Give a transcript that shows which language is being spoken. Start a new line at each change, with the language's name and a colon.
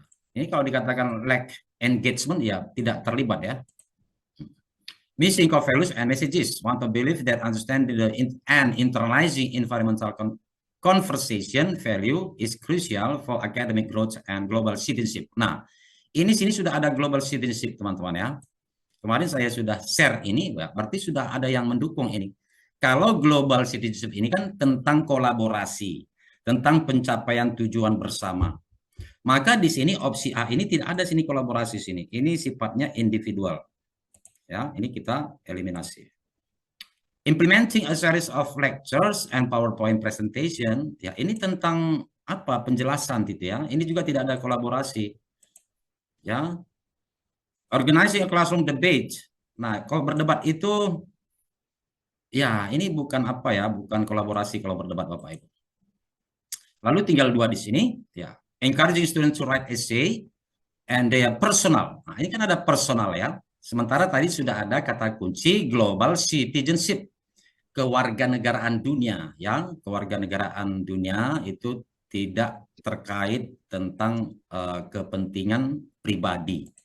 Indonesian: Ini kalau dikatakan
English: lack engagement,
Indonesian: ya tidak terlibat ya.
English: Missing core values and messages. Want to believe that understanding and internalizing environmental conversation value is crucial for academic growth and global citizenship.
Indonesian: Nah, sini sudah ada global citizenship teman-teman ya. Kemarin saya sudah share ini, berarti sudah ada yang mendukung ini. Kalau global citizenship ini kan tentang kolaborasi, tentang pencapaian tujuan bersama. Maka di sini opsi A ini tidak ada sini kolaborasi sini. Ini sifatnya individual. Ya, ini kita eliminasi.
English: Implementing a series of lectures and PowerPoint presentation,
Indonesian: ya ini tentang apa penjelasan gitu ya. Ini juga tidak ada kolaborasi. Ya.
English: Organizing a classroom debate.
Indonesian: Nah, kalau berdebat itu ya ini bukan apa ya, bukan kolaborasi kalau berdebat Bapak Ibu. Lalu tinggal dua di sini, ya.
English: Encouraging students to write essay and their personal.
Indonesian: Nah, ini kan ada personal ya. Sementara tadi sudah ada kata kunci global citizenship, kewarganegaraan dunia, yang kewarganegaraan dunia itu tidak terkait tentang kepentingan pribadi.